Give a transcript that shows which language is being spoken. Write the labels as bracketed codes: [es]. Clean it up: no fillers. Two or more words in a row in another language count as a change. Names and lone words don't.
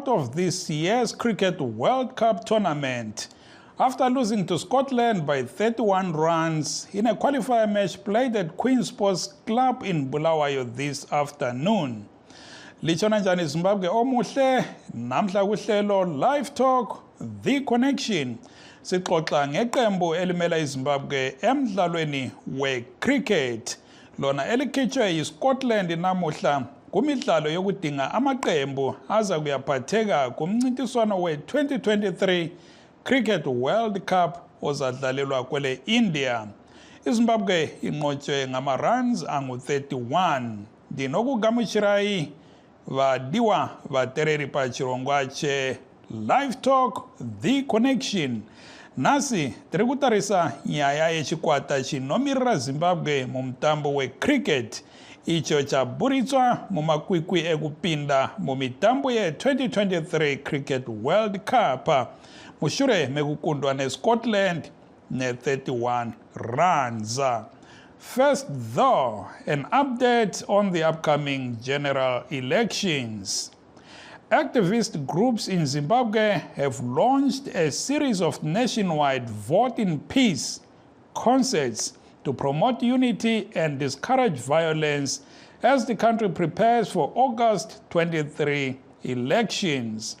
[en] of this year's Cricket World Cup tournament after losing to Scotland by 31 runs in a qualifier match played at Queen Sports Club in Bulawayo this afternoon. [nd] Lichona njani Zimbabwe omuhle, namhla kuhlelo Livetalk, The Connection. Sixoxa ngeqembu elimela iZimbabwe emdlalweni we-cricket. Lona elikhitshwe yiScotland namuhla kumidlalo yokudinga amaqembu aza kuyaphatheka kumncintiswano we-2023 Cricket World Cup ozadlalelwa kwele India. iZimbabwe inqotshwe ngama-runs angu-31. [sn] Ndinokugamuchirai vadiwa vatereri pachirongwache Livetalk, The Connection. Nasi tiri kutarisa nyaya yechikwata chinomirira Zimbabwe mumutambo wecricket icho chaburitswa mumakwikwi ekupinda mumitambo ye-2023 Cricket World Cup mushure mekukundwa neScotland ne-31 runs. [en] First though, an update on the upcoming general elections. Activist groups in Zimbabwe have launched a series of nationwide Vote in Peace concerts to promote unity and discourage violence as the country prepares for August 23 elections.